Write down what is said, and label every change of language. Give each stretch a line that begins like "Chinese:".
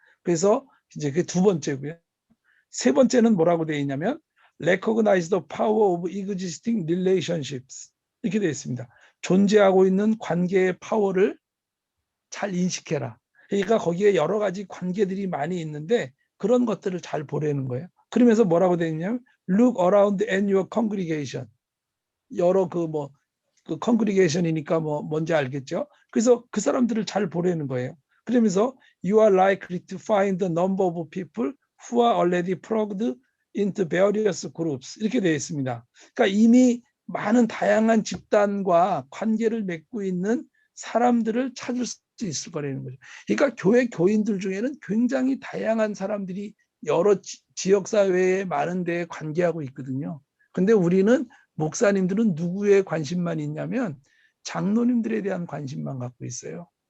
Korean: 그래서 이제 그게 두 번째고요. 세 번째는 뭐라고 되어 있냐면
English: recognize the power of existing relationships
Korean: 이렇게 되어 있습니다. 존재하고 있는 관계의 파워를 잘 인식해라. 그러니까 거기에 여러 가지 관계들이 많이 있는데 그런 것들을 잘 보려는 거예요. 그러면서 뭐라고 되어 있냐면
English: look around in your congregation.
Korean: 여러 그 congregation이니까 뭔지 알겠죠? 그래서 그 사람들을 잘 보려는 거예요. 그러면서
English: you are likely to find the number of people who are already plugged into various groups
Korean: 이렇게 되어 있습니다. 그러니까 이미 많은 다양한 집단과 관계를 맺고 있는 사람들을 찾을 수 있을 거라는 거죠. 그러니까 교회 교인들 중에는 굉장히 다양한 사람들이 여러 지역사회에 많은 데에 관계하고 있거든요. 근데 우리는 목사님들은 누구에 관심만 있냐면 장로님들에 대한 관심만 갖고 있어요.